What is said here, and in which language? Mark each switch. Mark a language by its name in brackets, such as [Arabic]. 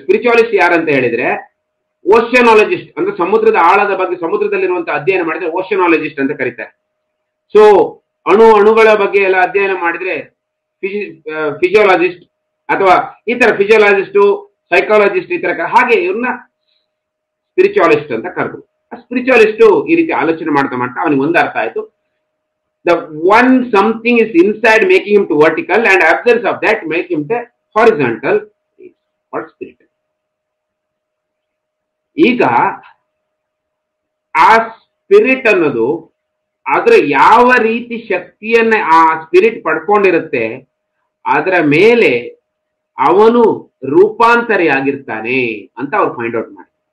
[Kannada] Spiritualist ಯಾರಂತ ಹೇಳಿದ್ರೆ, ಓಷನಾಲಜಿಸ್ಟ್, ಅಂದ್ರೆ ಸಮುದ್ರದ ಆಳದ ಬಗ್ಗೆ, ಸಮುದ್ರದಲ್ಲಿರುವಂತಹ ಅಧ್ಯಯನ ಮಾಡಿದ್ರೆ ಓಷನಾಲಜಿಸ್ಟ್ ಅಂತ ಕರೀತಾರೆ. ಸೊ ಅಣುಗಳ ಬಗ್ಗೆ ಎಲ್ಲ ಅಧ್ಯಯನ ಮಾಡಿದ್ರೆ ಫಿಸಿಯೋಲಾಜಿಸ್ಟ್, ಅಥವಾ ಈ ತರ ಫಿಸಿಯೋಲಾಜಿಸ್ಟು, ಸೈಕಾಲಜಿಸ್ಟ್ ಈ ತರ ಹಾಗೆ ಇವ್ರನ್ನ ಸ್ಪಿರಿಚುವಾಲಿಸ್ಟ್ ಅಂತ ಕರೆದ್ರು. ಆ ಸ್ಪಿರಿಚುವಾಲಿಸ್ಟು ಈ ರೀತಿ ಆಲೋಚನೆ ಮಾಡ್ತಾ ಮಾಡ್ತಾ ಅವನಿಗೆ ಒಂದು ಅರ್ಥ ಆಯ್ತು, [English] the one something is inside making him to vertical and absence of that make him to horizontal or spiritual. [Kannada] ಈಗ ಆ ಸ್ಪಿರಿಟ್ ಅನ್ನೋದು ಅದರ ಯಾವ ರೀತಿ ಶಕ್ತಿಯನ್ನ ಆ ಸ್ಪಿರಿಟ್ ಪಡ್ಕೊಂಡಿರುತ್ತೆ ಅದರ ಮೇಲೆ ಅವನು ರೂಪಾಂತರಿ ಆಗಿರ್ತಾನೆ ಅಂತ ಅವ್ರು ಫೈಂಡ್ ಔಟ್ ಮಾಡಿ.